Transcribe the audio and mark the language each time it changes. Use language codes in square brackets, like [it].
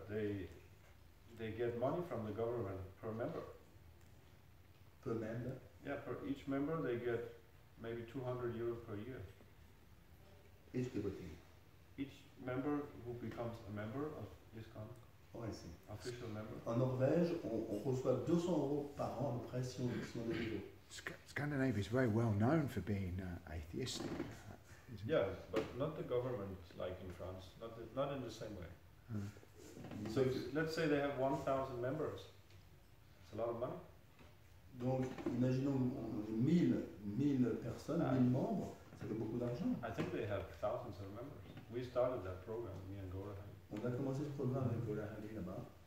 [en] They get money from the government per member. Per member? Yeah, per each member they get maybe 200 euros per year. Each devotee? Each member who becomes a member of ISKCON. Oh, I see. Official member. [fr] En Norvège, on reçoit 200 € par an à peu près si on est dévot. [en] Scandinavia is very well known for being atheistic. Yeah, but not the government like in France. Not in the same way. So let's say they have 1,000 members. It's a lot of money. [fr] Donc, imaginons 1000 personnes, 1000 membres, ça fait beaucoup d'argent. [en] I think they have thousands of members. We started that program, me and Gopal. [fr] On a commencé ce programme avec Gopal là-bas.